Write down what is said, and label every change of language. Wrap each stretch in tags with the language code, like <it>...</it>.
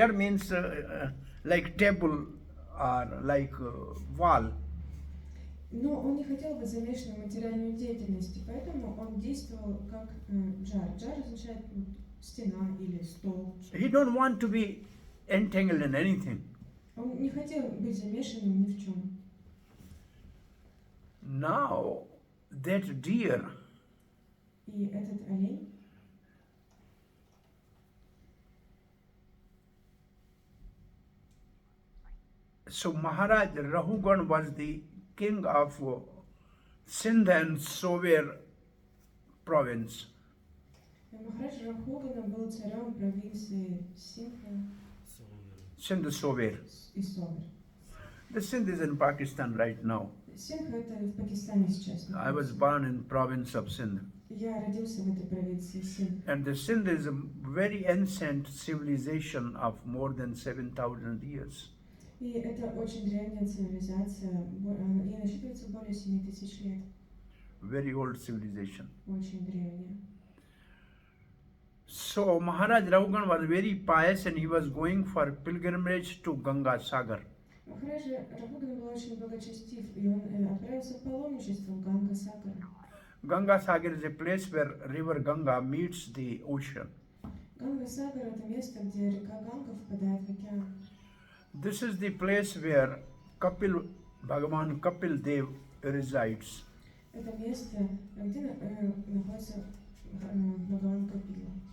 <en>Jad means like table or like wall.</en> <ru>Но он не хотел быть замешанным в материальной деятельности, поэтому он действовал как джар. Джар означает стена или стол.</ru> <en>He don't want to be entangled in anything.</en> <ru>Он не хотел быть замешанным ни в чем.</ru> <en>Now that deer</en> <ru>И этот олень</ru> <en>So Maharaj Rahugan was the king of Sindh and Sover province.</en> <ru>Махарадж Рахогана был царем провинции Синдха</ru> <en>Sindh Sover.</en> <ru>и Совер.</ru> <en>The Sindh is in Pakistan right now.</en> <ru>Синдх это в Пакистане сейчас.</ru> <en>I was born in province of Sindh.</en> <ru>Я родился в этой провинции Синдх.</ru> <en>And the Sindh is a very ancient civilization of more than 7,000 years.</en> <ru>И это очень древняя цивилизация, ей насчитывается более 7000 лет.</ru> <en>Very old civilization.</en> <ru>Очень древняя.</ru> <en>So Maharaj Raghugan was very pious and he was going for pilgrimage to Ganga Sagar.</en> <ru>Махарадж Рахоган был очень благочестив, и он отправился в паломничество в Ганга-Сагар.</ru> <en>Ganga Sagar is a place where river Ganga meets the ocean.</en> <ru>Ганга-Сагар это место, где река Ганга впадает в океан.</ru> <en>This is the place where Bhagavan Kapil Dev resides.</en> <ru>Это место, где находится Бхагаван Капила.</ru>